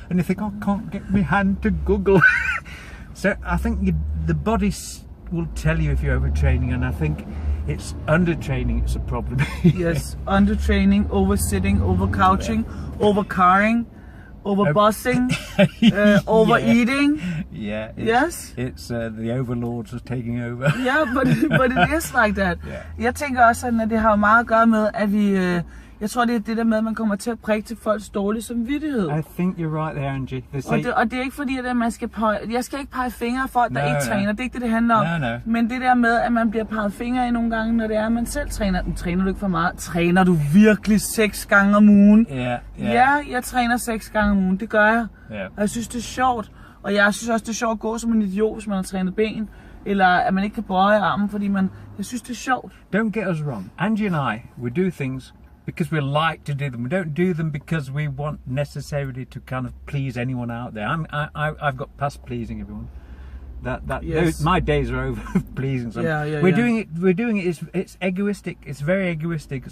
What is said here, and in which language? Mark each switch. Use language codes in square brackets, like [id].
[en] And you think, oh, I can't get my hand to Google. So I think the body will tell you if you're overtraining, and I think it's undertraining. It's a problem. Yes, undertraining, oversitting, overcouching, overcarring, overbossing, overeating. Yeah. Yes. It's the overlords are taking over. Yeah, but it is like that. Yeah. [da] Jeg tænker også, at det har meget at gøre med, at vi. Jeg tror, det er det der med, at man kommer til at prikke til folks dårlige samvittighed. [en] I think you're right there, Angie. [da] Og det er ikke fordi, at man skal jeg skal ikke pege fingre af folk, der ikke træner. Det er ikke det handler om. [en] No. [da] Men det der med, at man bliver peget fingre i nogle gange, når det er, at man selv træner. Træner du ikke for meget? Træner du virkelig 6 gange om ugen? [en] Yeah. [da] Ja, jeg træner 6 gange om ugen. Det gør jeg. [en] Yeah. [da] Og jeg synes, det er sjovt. Og jeg synes også, det er sjovt at gå som en idiot, hvis man har trænet ben. Eller at man ikke kan bøje armen, fordi jeg synes, det er sjovt. [en] Don't get us wrong. Angie and I, we do things because we like to do them. We don't do them because we want necessarily to kind of please anyone out there. I've got past pleasing everyone. Yes. My days are over pleasing someone. Yeah. We're doing it. It's egoistic. It's very egoistic.